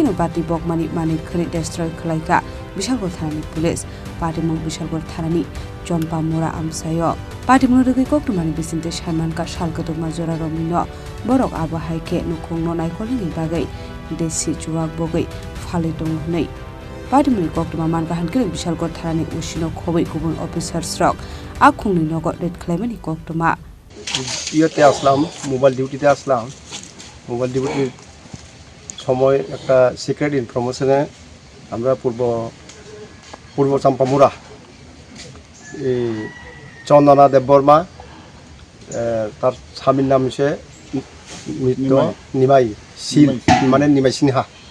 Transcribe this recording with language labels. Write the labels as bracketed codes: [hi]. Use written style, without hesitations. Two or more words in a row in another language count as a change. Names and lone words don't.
[trp] Bati Bokmani Manwikhwnwi destroy Khlaikha Bishalgarh Thanani Police Patimungno Bishalgarh Thanani Champamura Amchai Patimungno Koktwmani Bisingtwi Samanka Salkotoma Jora Romwi borok Abohaikhe nukhungno naikolini bagai Deshi Chuwak bogai phali tongnai Patimungno Koktwma mangahankhe Bishalgarh Thanani usino khobai gubun officers rok akhungni nogo red Khlaimani Koktwma [bn] ইয়েতে আসলাম [en] mobile duty [bn] আসলাম [en] mobile duty [bn] সময় একটা [en] secret information [bn] আমরা পূর্ব চাম্পামুরা এই চন্দনা দেববর্মা তার স্বামীর নাম হচ্ছে মৃত নিমাই সিল মানে নিমাই সিনহা